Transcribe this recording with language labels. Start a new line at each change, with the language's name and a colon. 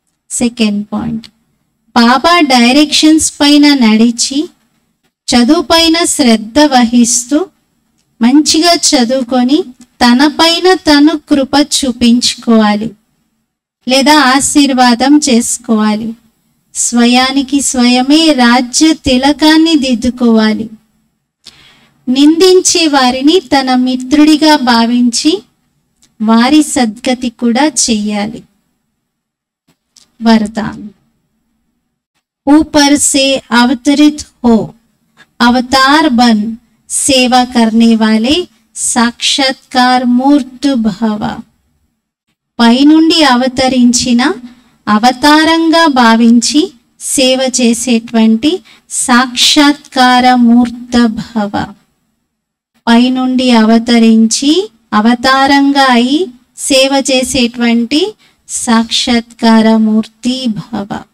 Telugu: Second point, బాబా directions పైన నడిచి చదువు పైన శ్రద్ధ వహిస్తూ మంచిగా చదువుకొని తన పైన తను కృప చూపించుకోవాలి లేదా ఆశీర్వాదం చేసుకోవాలి. స్వయానికి స్వయమే రాజ్య తిలకాన్ని దిద్దుకోవాలి. నిందించే వారిని తన మిత్రుడిగా భావించి వారి సద్గతి కూడా చెయ్యాలి.
Hindi: वरदान, ऊपर से अवतरित हो, अवतार बन सेवा करने वाले
Telugu: సాక్షాత్కార మూర్తి భవ. పైనుండి అవతరించిన అవతారంగా భావించి సేవ చేసేటువంటి సాక్షాత్కార మూర్త భవ. పైనుండి అవతరించి అవతారంగా అయి సేవ చేసేటువంటి సాక్షాత్కార మూర్తి భవ.